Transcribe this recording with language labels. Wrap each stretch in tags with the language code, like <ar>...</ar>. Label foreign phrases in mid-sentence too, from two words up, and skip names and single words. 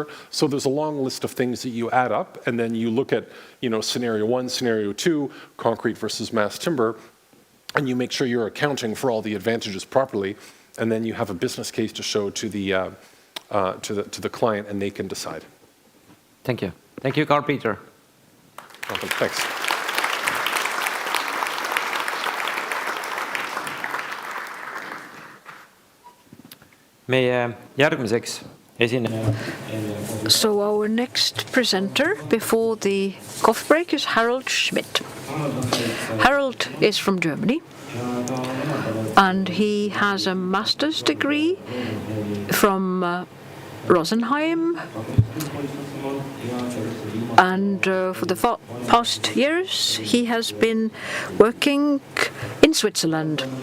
<en>So there's a long list of things that you add up, and then you look at scenario 1, scenario 2, concrete versus mass timber, and you make sure you're accounting for all the advantages properly, and then you have a business case to show to the client, and they can decide. Thank you. Thank you, Carl Peter. Welcome. Thanks.</en> <et>Meie järgmiseks esineja.</et> <en>So our next presenter before the coffee break is Harald Schmidt. Harald is from Germany, and he has a master's degree from Rosenheim, and for the past years he has been working in Switzerland.</en>